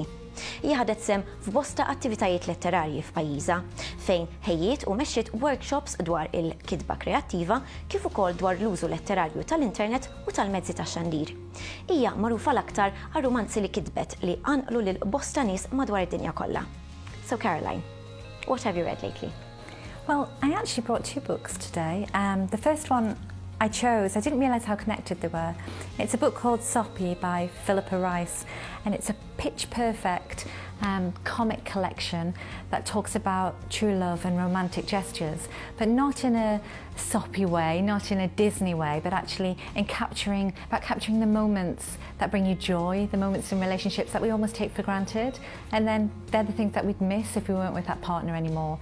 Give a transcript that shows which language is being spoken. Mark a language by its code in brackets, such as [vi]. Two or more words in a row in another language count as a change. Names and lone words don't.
[mt] Hija ħadet sem f'bosta attivitajiet letterarji f'pajjiżha fejn ħejjiet u mexxiet workshops dwar il-kitba kreattiva kif ukoll dwar l-użu letterarju tal-internet u tal-mezzi tax-xandir. Hija magħrufa l-aktar għar-romanzi li kitbet li għanqlu lil bosta nies madwar id-dinja kollha. [en] So Caroline, what have you read lately? Well, I actually brought two books today. The first one I didn't realise how connected they were. It's a book called Soppy by Philippa Rice, and it's a pitch-perfect comic collection that talks about true love and romantic gestures, but not in a soppy way, not in a Disney way, but actually capturing the moments that bring you joy, the moments in relationships that we almost take for granted, and then they're the things that we'd miss if we weren't with that partner anymore.